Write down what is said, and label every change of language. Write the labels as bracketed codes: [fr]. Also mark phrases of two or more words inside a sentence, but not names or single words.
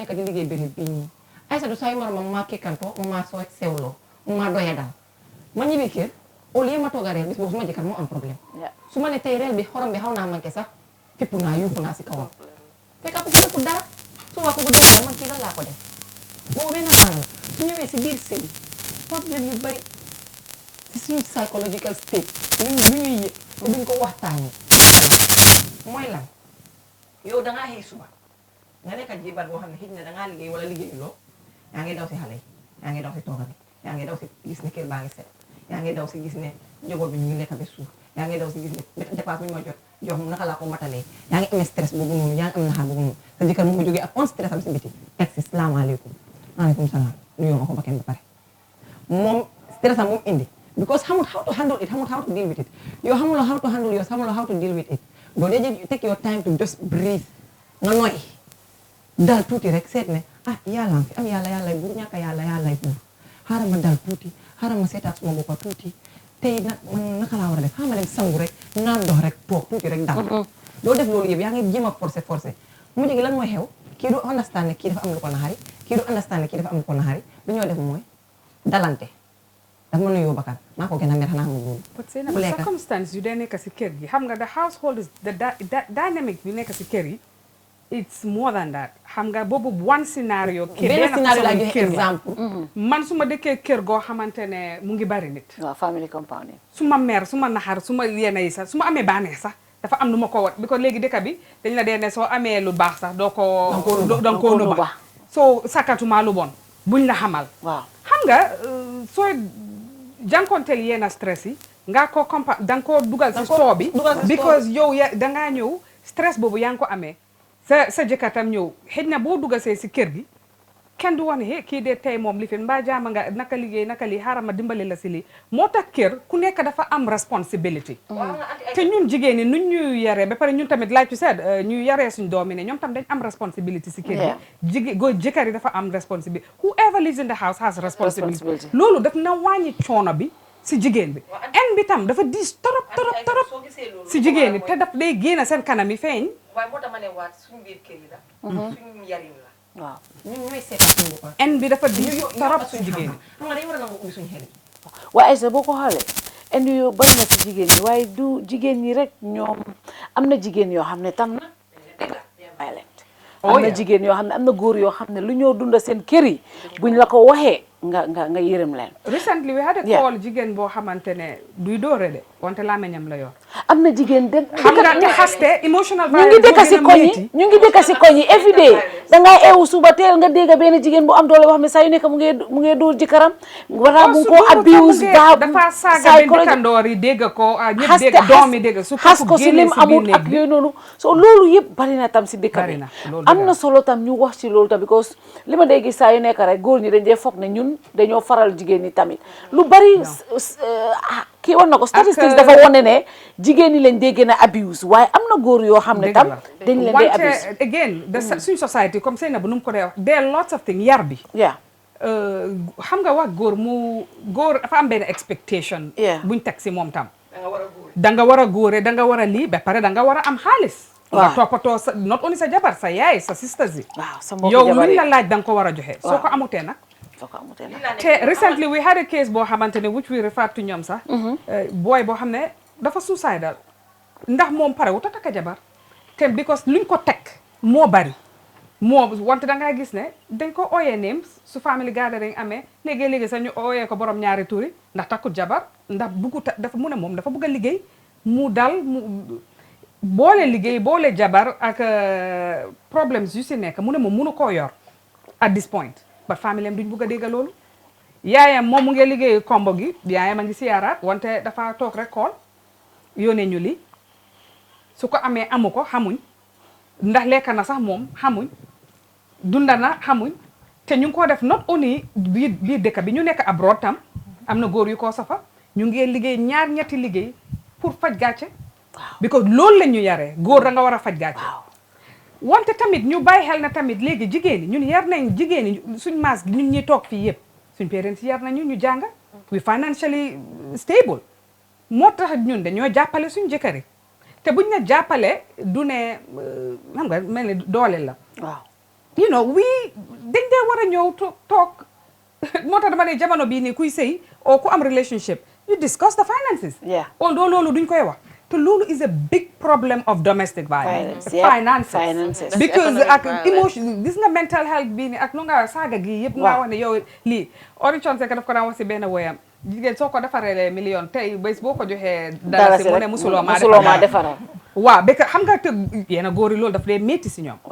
[wo] nekk di liggéey benn bii nii Aysatu saa yu war a ma maa kekkantoo ma maa soo sewloo ma maa doya dal ma ñibbi kër [fr] au lieu [wo] ma toog a reer bis boobu su ma jëkkër moo am problème su ma ne tey reer bi xorom bi xaw naa manqué sax fépp naa yuuxu naa si kawam fekk ko deful dara su waa ko ko deful man kii lan laa ko def boobu benn fan la su ñëwee si biir sëy problème yu bari si suñu [en] psychological state [wo] lu ñuy yëg te duñ ko waxtaanee mooy lan yow dangaa xëy suba nga nekk ak jibar boo xam ne xëy na dangaa liggéey wala liggéeyuloo yaa ngi daw si xale yi yaa ngi daw si tooga bi yaa ngi daw si gis ne kër baa ngi set yaa ngi daw si gis ne njaboot bi ñu ngi lekk ba suuf yaa ngi daw si gis ne dépasse bi ñu ma jox mu naka laa ko matalee yaa ngi amee stress boobu noonu yaa ngi am naxaar boobu noonu sa jëkkër mu ngi jógee ak on stress am si biti ex salaamaaleykum maaleykum salaam nuyoo ma ko ba kenn ba pare moom stress am moom indi because xamul [en] how to handle it [wo] xamul [en] how to deal with it [wo] yow xamuloo [en] how to handle [wo] yow xamuloo [en] how to deal with it [wo] doo dee [en] take your time to just breathe [wo] nga noy dal tuuti rek seet ne yàlla fi am yàlla buur ñàkk yàlla buur xaaral ma dal tuuti xaaral ma seetaat suma boppa tuuti tey nag man naka laa war a def xaaral ma dem sangu rek naan dox rek toog tuuti rek dal doo def loolu yëpp yaa ngi jéem a forcé mu jóge lan mooy xew kii du understand ne kii dafa am lu ko naxari kii du understand ne kii dafa am lu ko naxari lu ñoo def mooy dalante dafa mën a yóbbu bakkan maa ko gën a mer xanaa mu loolu but say na circumstance yu dee nekk si kër gi xam nga [en] the household is the dynamic [wo] yu nekk si kër yi [en] it's more than that [wo] xam nga boobu [en] one scenario [wo] benn scénario laa joxe exemple man su ma dëkkee kër goo xamante ne mu ngi bari nit [en] waaw family compound [wo] su ma mer su ma naxar su ma yenn yi sax su ma amee bànneex sax dafa am lu ma ko wat bi ko léegi dëkk bi dañ la dee ne soo amee lu baax sax doo ko danga koo nëbba soo sakkatuma lu bon buñ la xamal waaw xam nga soo jànkonteel yenn stress yi nga ko danga koo dugal si soo bi because yow dangaa ñëw stress boobu yaa ngi ko amee sa jëkkatam ñëw xëj na boo dugasee si kër gi kenn du wax ne kii de tey moom li fi mbaa jaama nga naka liggéey naka lii xaaral ma dimbali la si lii moo tax kër ku nekk dafa am responsibility te ñun jigéen ñi nuñ ñu yaree ba pare ñun tamit [en] like you said [wo] ñu yaree suñ doomi ne ñoom tam dañ am responsibility si kër gi jëkkër yi dafa am responsibility [en] whoever lives in the house has responsibility [wo] loolu daf na wàññi coono bi si jigéen bi en bi tam dafa diis torop si jigéen ñi te daf day génn seen kanam yi feeñ waaye moo tax ma ne waat suñu biir kër yi la suñu yarin la waaw ñun ñooy seetal suñu bopp en bi dafa diis torop suñu jigéen ñi xam nga dañu war a nangu ubbi suñu xel yi waaye Aïssa boo ko xoolee indi yu bari na si jigéen ñi waaye du jigéen ñi rek ñoom am na jigéen yoo xam ne tam na violent am na jigéen yoo xam ne am na góor yoo xam ne lu ñoo dunda seen kër yi buñ la ko waxee nga yërëm leen [en] recently we had a call [wo] jigéen boo xamante ne duy doore de wante làmmiñam la yor am na jigéen de xam nga ñu xaste emotional ñu ngi dëkk si koñ yi ñu ngi dëkk si koñ yi [en] every day [wo] dangay eewu suba teel nga dégg benn jigéen bu am doole boo xam ne saa yu nekk mu ngee dóor jëkkëram wala mu ko abuse dafa saaga bi dëkkandoor yi dégg ko ñëpp dégg doom yi dégg su xas ko si lim amul ak yooyu noonu so loolu yëpp bari na tam si dëkk bi am na solo tam ñu wax ci loolu tam because li ma day gis saa yu nekk rek góor ñi dañ dee foog ne ñun dañoo faral jigéen ñi tamit lu bari kii woon na ko statistics dafa wone ne jigéen ñi lañ dee gën a abuse waaye am na góor yoo xam ne tam dañ leen dee abuse wante again suñ society comme sëy na bu nu mu ko dee wax [en] there are lots of things [wo] yar bi xam nga wax góor dafa am benn expectation buñ teg si moom tam da nga war a góore da nga war a lii ba pare da nga war a am xaalis nga toppatoo sa not only sa jabar sa yaay sa sisters yi yow luñ la laaj da nga ko war a joxe soo ko amutee nag te [en] recently we had a case [wo] boo xamante ne [en] which we referred to [wo] ñoom sax booy boo xam ne dafa suicidal ndax moom pare wu ta takka jabar te because luñ ko teg moo bari wante da ngaa gis ne dañ ko ooyee names su family gathering amee léegi-léegi sax ñu ooyee ko borom ñaari turi ndax takkut jabar ndax dafa mu ne moom dafa bëgg a liggéey mu dal mu boole liggéey boole jabar ak problems yu si nekk mu ne moom mënu koo yor [en] at this point [wo] ba famille am duñ bëgg a dégg loolu yaayam moom mu ngi liggéey kombo gi yaayam a ngi siyaaraat wante dafa toog rek kool yónnee ñu li su ko amee amu ko xamuñ ndax lekk na sax moom xamuñ dunda na xamuñ te ñu ngi ko def not only biir dëkk bi ñu nekk abroad tam am na góor yu ko safa ñu ngi liggéey ñetti liggéey pour faj gàcce because loolu la ñu yaree góor da nga war a faj gàcce wante tamit ñu bàyyi xel na tamit léegi jigéen ñi ñun yar nañ jigéen ñi suñ maas gi ñun ñuy toog fii yëpp suñ parents yar nañu ñu jàng [en] we financially stable [wo] moo tax ñun dañoo jàppale suñ jëkkër yi te buñ ne jàppale du ne xam nga mel ni doole la waaw [en] you know [wo] dañ dee war a ñëw toog moo tax dama ne jamono bii nii kuy sëy o ku am relationship [en] you discuss the finances [wo] although loolu duñ koy wax te loolu [en] is a big problem of domestic violence finances [wo] because ak emotion gis nga [en] mental health [wo] bii nii ak nu nga saaga gi yëpp nga wax ne yow lii Orichon Seck daf ko daan wax si benn woyam jigéen soo ko defaree million tey bés boo ko joxee dara si mu ne musuloo maa defaral waaw ba xam nga te yéen góor yi loolu daf dee métti si ñoom